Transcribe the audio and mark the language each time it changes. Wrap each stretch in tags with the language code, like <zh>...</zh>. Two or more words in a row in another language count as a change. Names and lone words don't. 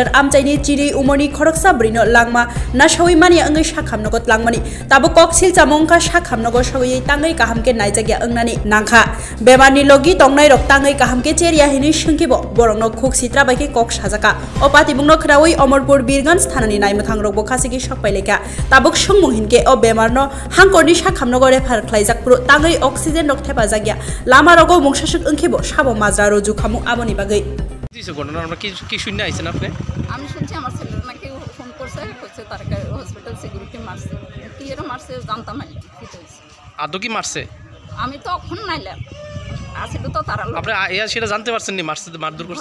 <trp>आमचाइनि चिरि उमरनि खरकसा ब्रिनो लांमा ना सावैमानि अंगै साखामनगो लांमानि ताबो ककशिल जामुंखा साखामनगो सावै तांगै काहामके नायजागिया अंगनानि नांखा बेमारनि लगी तंनाय रक तांगै काहामके चेरिया हिनै संखिबो बरंनो खुकसित्रा बायके कक साजाका अ पाति बुंनो खरावै अमरपुर बीरगंज थानानि नायमथां रगबो खासिगि सकपाइलेका ताबुक संमुहिनके अ बेमारनो हांकरनि साखामनगो रेफार ख्लाइजाकप्रो तांगै अक्सिजेन रक थेपा जागिया लामा रगो मुंसासुक ओंखिबो साबो माजरा रजु खामु आबनि बागै</trp> <bn>দিছে ঘটনা আমরা কি শুনতে আইছেন আপনি? আমি শুনছি আমার ছেলের নাকি ফোন করছে কইছে তার হসপিটাল সিকিউরিটি মারছে কি এর মারছে জানতাম না কি হইছে আদৌ কি মারছে? আমি তো তখন নাইলাম আসিল তো তারা আপনি এয়া সেটা জানতে পারছেন নি মারছে মারধর করছে?</bn>